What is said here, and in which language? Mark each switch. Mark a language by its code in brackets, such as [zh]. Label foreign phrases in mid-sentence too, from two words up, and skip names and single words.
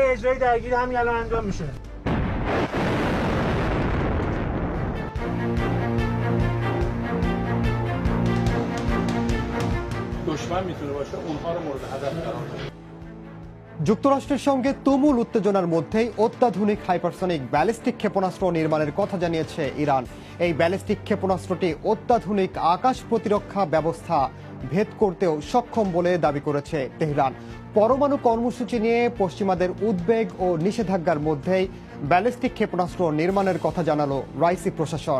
[fa] جای درگیری همین الان انجام میشه. دشمن میتونه باشه اونها رو مورد هدف قرار بده। [bn] যুক্তরাষ্ট্রের সঙ্গে তুমুল উত্তেজনার মধ্যেই অত্যাধুনিক হাইপারসনিক ব্যালিস্টিক ক্ষেপণাস্ত্র নির্মাণের কথা জানিয়েছে ইরান। এই ব্যালিস্টিক ক্ষেপণাস্ত্রটি অত্যাধুনিক আকাশ প্রতিরক্ষা ব্যবস্থা ভেদ করতেও সক্ষম বলে দাবি করেছে তেহরান। পরমাণু কর্মসূচি নিয়ে পশ্চিমাদের উদ্বেগ ও নিষেধাজ্ঞার মধ্যেই ব্যালিস্টিক ক্ষেপণাস্ত্র নির্মাণের কথা জানালো রাইসি প্রশাসন।